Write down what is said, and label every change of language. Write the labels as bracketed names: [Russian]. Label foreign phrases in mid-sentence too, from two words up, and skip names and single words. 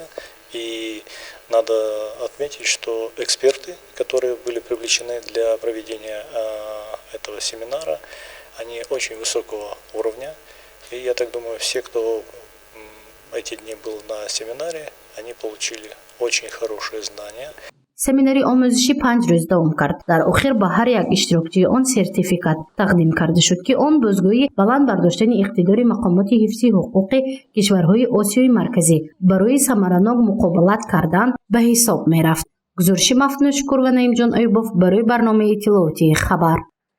[Russian] И надо отметить, что эксперты, которые были привлечены для проведения этого семинара, они очень высокого уровня. И я так думаю, все, кто эти дни был на семинаре, они получили очень хорошие знания. [Tajik] семинари омӯзишӣ 5 рӯз давом кард. дар охир ба ҳар як иштирокчӣ он сертификат тақдим карда шуд, ки он бозгоҳии баланд бардоштани иқтидори мақомоти ҳифзи ҳуқуқи кишварҳои Осиёи марказӣ барои самаранок муқобалат кардан ба ҳисоб мерафт. гузориши Мафнун Шукур ва Наимҷон Айюбов барои барномаи иттилоотии Хабар.